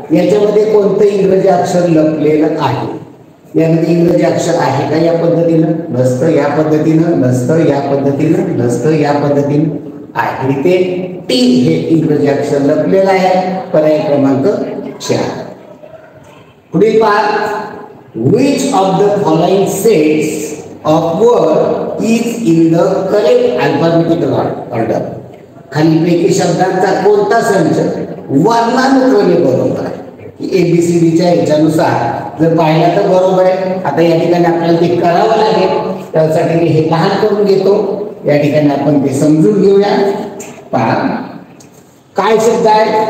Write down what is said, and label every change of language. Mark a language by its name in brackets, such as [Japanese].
[Marathi] याच्यामध्ये कोणतं इंग्रजी अक्षर लपलेलं आहे? यामध्ये इंग्रजी अक्षर आहे का? या पद्धतीनं नसतं, या पद्धतीनं नसतं, या पद्धतीनं नसतं, या पद्धतीनं आहे. इथे टी हे इंग्रजी अक्षर लपलेलं आहे. पर्याय क्रमांक 4. पुढील पहा. [English] which of the following sets of word is in the correct alphabetical order. [Marathi] खालीलपैकी शब्दांचा कोणता संच वर्णानुक्रमे बरोबर आहे? ABCDच्या ह्याच्यानुसार जर पाहिला तर बरोबर आहे. आता या ठिकाणी आपल्याला ते करावं लागेल. त्यासाठी मी हे लहान करून घेतो. या ठिकाणी आपण ते समजून घेऊया. पहा, काय शब्द आहे?